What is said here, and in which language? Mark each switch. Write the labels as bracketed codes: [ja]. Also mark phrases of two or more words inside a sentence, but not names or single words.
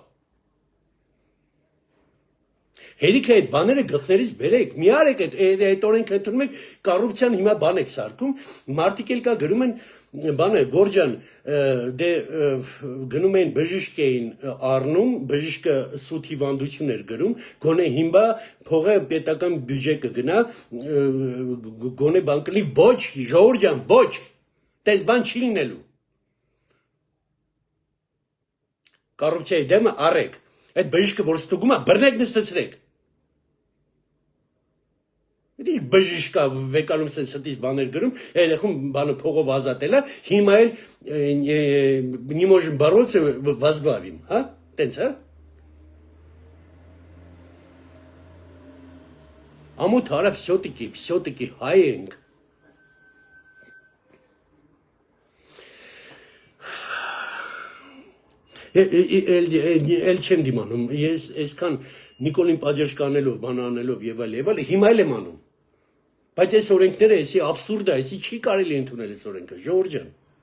[hy] Հերիքը այդ բաները գլխներից բերեք, մի արեք այդ օրենք ընդունում եք կոռուպցիան հիմա բան եք սարքում, մարդիկ էլ կա գրում են բանը Գորջան դե գնում էին բժիշկ էին առնում, բժիշկը սուտ հիվանդություն էր գրում, գոնե հիմա փողը պետական բյուջե կգնա, գոնե բան կլինի, ոչ, Ժողովուրդ ջան, ոչ, տես բան չի լինելու։ Կոռուպցիայի դեմը առեք, այդ բժիշկը որ ստուգում է, բռնեք նստեցրեք։ Դի բժիշկա վեկալում սենց ստից բաներ գրում, երեխում բանը փողով ազատելա, հիմա էլ [ru] не можем бороться, возглавим, [hy] հա? Տենց, հա? Ամոթ արա все-таки հայ ենք։ Էլ չեմ դիմանում, ես այսքան Նիկոլին պատժ կանելով, բան անելով եւ այլ, հիմա էլ եմ անում։ Բայց այս օրենքները, այսի աբսուրդ է, այսի չի կարելի ընդունել այս օրենքը, Ժողովուրդ ջան։